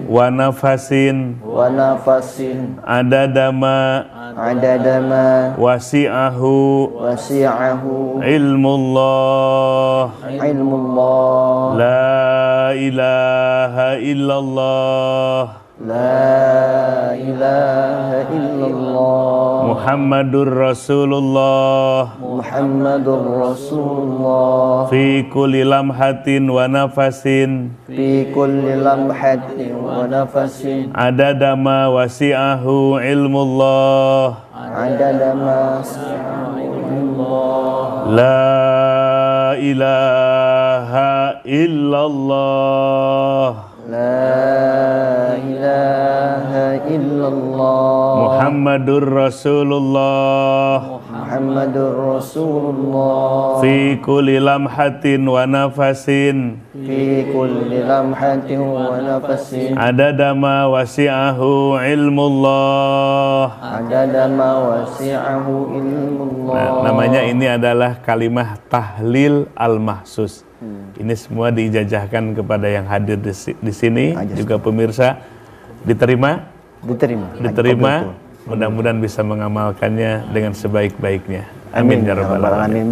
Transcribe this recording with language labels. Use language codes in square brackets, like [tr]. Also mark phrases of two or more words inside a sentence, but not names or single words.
[ar] و نفس، عدد ما، وسعه، علم الله، لا إله إلا الله. لا إله إلا الله. محمد رسول الله. محمد رسول الله. في كل لحظة ونفس. في كل لحظة ونفس. عدد ما وسعه علم الله. عدد ما وسعه علم الله. لا إله إلا الله. لا إله إلا الله. محمد رسول الله. محمد رسول الله. في كل لحظة ونفس. في كل لحظة ونفس. عدد ما وسعه علم الله. عدد ما وسعه علم الله. [id] Nah, namanya ini adalah [ar] كلمة تهليل المخصوص. [id] Ini semua diijazahkan kepada yang hadir di sini, juga pemirsa. Diterima? Diterima. Mudah-mudahan bisa mengamalkannya dengan sebaik-baiknya. [ar] آمين يا رب العالمين.